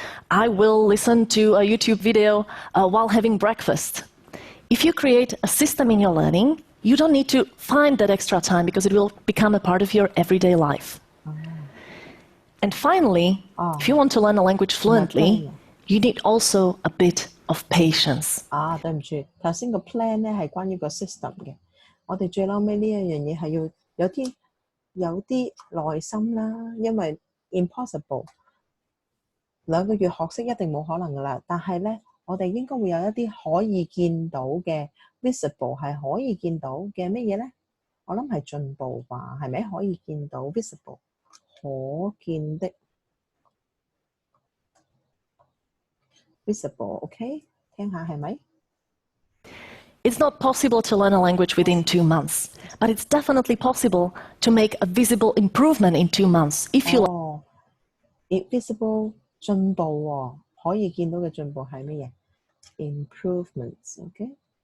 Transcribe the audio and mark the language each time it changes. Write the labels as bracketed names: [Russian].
[English] I will listen to a YouTube video while having breakfast. If you create a system in your learning, you don't need to find that extra time because it will become a part of your everyday life. And finally, if you want to learn a language fluently, you need also a bit of patience. [Cantonese] 對唔住，頭先個 plan 咧係關於個 system 嘅。我哋最嬲尾呢一樣嘢係要有啲耐心啦，因為 impossible 2個月學識一定冇可能噶啦。但係咧，我哋應該會有一啲可以見到嘅 visible 係可以見到嘅乜嘢咧？我諗係進步吧，係咪可以見到 visible 可見的 visible？OK， 聽下係咪？ [English] It's not possible to learn a language within 2 months, but it's definitely possible to make a visible improvement in 2 months if you [Cantonese] visible 進步喎，可以見到嘅進步係乜嘢 ？improvements，OK？